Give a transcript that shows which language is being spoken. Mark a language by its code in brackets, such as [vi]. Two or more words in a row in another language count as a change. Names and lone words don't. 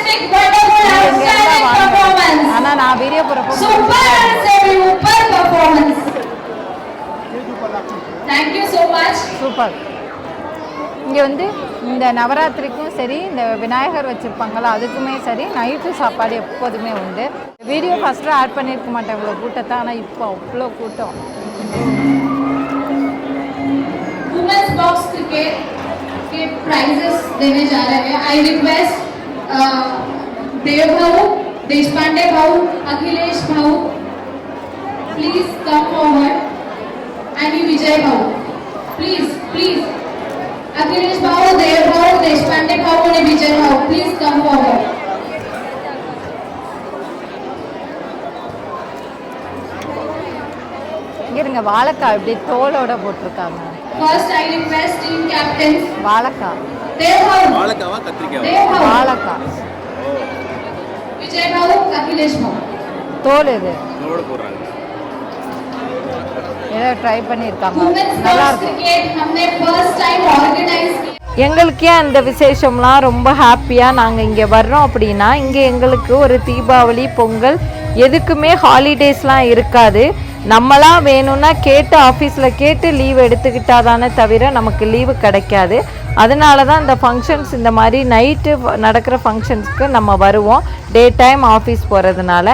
[ta] ஆனால் நான் வீடியோ போகிறப்போ சூப்பர். இங்கே வந்து இந்த நவராத்திரிக்கும் சரி, இந்த விநாயகர் வச்சுருப்பாங்களா அதுக்குமே சரி, நைட்டு சாப்பாடு எப்போதுமே உண்டு. [en] video first add [ta] பண்ணியிருக்க மாட்டேன் இவ்வளோ கூட்டத்தை, ஆனால் இப்போ அவ்வளோ கூட்டம். [hi] के प्राइजेस देने जा रहे हैं. [en] I request Dev Bhau, Deshpande Bhau, Akhilesh Bhau, please come forward. And Vijay Bhau, please Akhilesh Bhau, Dev Bhau, Deshpande Bhau और Vijay Bhau, please come forward. [ta] இருங்க, வாழைக்காய் இப்படி தோலோட போட்டிருக்காங்க. [en] First I request team captains. [ta] வாழைக்காய். [en] देव भाऊ. [ta] வாழைக்காவா கத்திரிக்காவா? [en] देव भाऊ. [ta] வாழைக்காய். [en] विजय भाऊ, अखिलेश भाऊ. [ta] தோல் இது. தோலோட போடுறாங்க. ஏதோ ட்ரை பண்ணியிருக்காங்க. [en] Women's [ta] நல்லா [en] Box [ta] இருக்கு. [hi] Cricket हमने [en] first time [hi] organize किया. [ta] எங்களுக்கு ஏன் அந்த விசேஷம்லாம் ரொம்ப ஹாப்பியாக நாங்கள் இங்கே வர்றோம் அப்படின்னா, இங்கே எங்களுக்கு ஒரு தீபாவளி, பொங்கல் எதுக்குமே ஹாலிடேஸ்லாம் இருக்காது. நம்மளாம் வேணும்னா கேட்டு ஆஃபீஸில் கேட்டு லீவ் எடுத்துக்கிட்டாதானே தவிர நமக்கு லீவு கிடைக்காது. அதனால தான் இந்த ஃபங்க்ஷன்ஸ், இந்த மாதிரி நைட்டு நடக்கிற ஃபங்க்ஷன்ஸ்க்கு நம்ம வருவோம், [en] day time office [ta] போகிறதுனால.